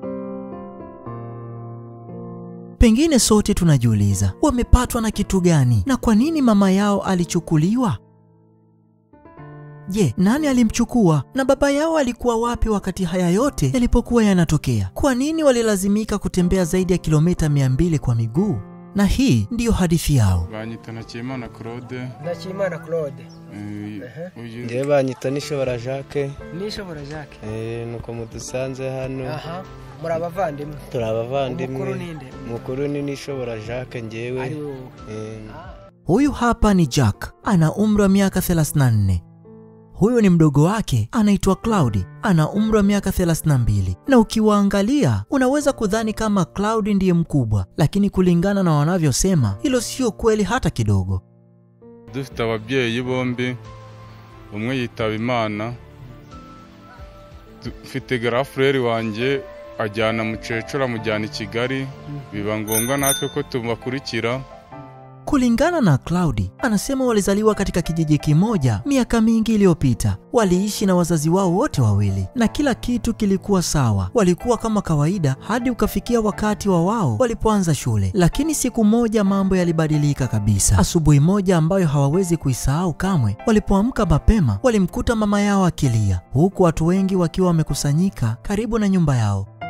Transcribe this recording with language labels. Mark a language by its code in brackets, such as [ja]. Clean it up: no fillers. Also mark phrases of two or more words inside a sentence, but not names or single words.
[sw] Pengine sote tunajiuliza, wamepatwa na kitu gani na kwa nini mama yao alichukuliwa? Je, nani alimchukua na baba yao alikuwa wapi wakati haya yote yalipokuwa yanatokea? Kwa nini walilazimika kutembea zaidi ya kilomita 200 kwa miguu? Na hii ndiyo hadithi yao. [rw] Banyita Nakimana Claude. Nakimana Claude. Ngiye banyita Nishobora Jacques. Nishobora Jacques. Nuko mudusanze hano. Murabavandimwe. Turabavandimwe. Mukuru ninde? Mukuru ni Nishobora Jacques ngewe. [sw] Huyu hapa ni Jack, ana umri wa miaka 34. Huyu ni mdogo wake, anaitwa Claudi, ana umri wa miaka 32. Na ukiwaangalia unaweza kudhani kama Claudi ndiye mkubwa, lakini kulingana na wanavyosema hilo sio kweli hata kidogo. [rw] Dufite ababyeyi bombi, umwe yitaba Imana. Mfite girafrere wanje ajyana mukecuru amujyana i Kigali, biba ngombwa natwe ko tubakurikira. [sw] Kulingana na Claudi, anasema walizaliwa katika kijiji kimoja miaka mingi iliyopita. Waliishi na wazazi wao wote wawili na kila kitu kilikuwa sawa. Walikuwa kama kawaida hadi ukafikia wakati wao walipoanza shule. Lakini siku moja mambo yalibadilika kabisa. Asubuhi moja ambayo hawawezi kuisahau kamwe, walipoamka mapema walimkuta mama yao akilia, huku watu wengi wakiwa wamekusanyika karibu na nyumba yao.